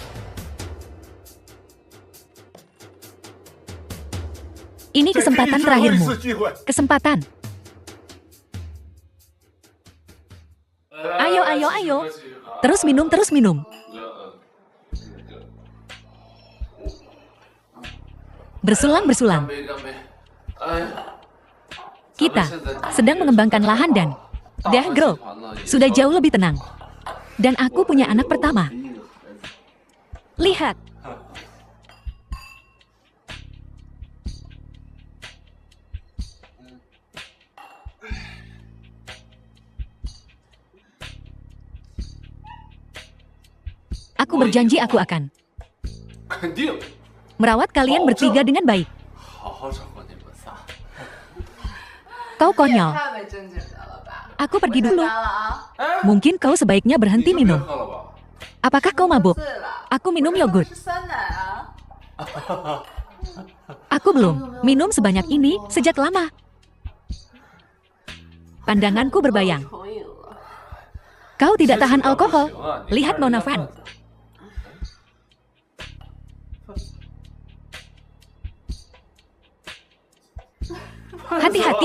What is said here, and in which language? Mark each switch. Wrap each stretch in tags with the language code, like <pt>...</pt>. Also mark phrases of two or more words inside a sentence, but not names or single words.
<id>Ini kesempatan terakhirmu. Kesempatan. Ayo, ayo, ayo. Terus minum, terus minum. Bersulang, bersulang.</id> <zh>干杯，干杯！哎，</zh> <id>Kita sedang mengembangkan lahan dan dah grow. Sudah jauh lebih tenang. Dan aku punya anak pertama. Lihat. Aku berjanji aku akan</id> <zh>肯定</zh> <id>merawat kalian bertiga dengan baik.</id> <zh>好好照顾你们仨。</zh> <id>Kau konyol.</id> <zh>太没正经的了吧？</zh> <id>Aku pergi dulu.</id> <zh>了啊，</zh> <id>Mungkin kau sebaiknya</id> <zh>你</zh> <id>berhenti</id> <zh>就别</zh> <id>minum.</id> <zh>喝了吧。</zh> <id>Apakah kau mabuk?</id> <zh>醉了。</zh> <id>Aku minum yogurt.</id> <zh>是酸奶啊。</zh> <id>Aku belum minum sebanyak ini sejak lama. Pandanganku berbayang.</id> <zh>可以了。</zh> <id>Kau tidak tahan alkohol. Lihat Mona Van. Hati-hati.</id>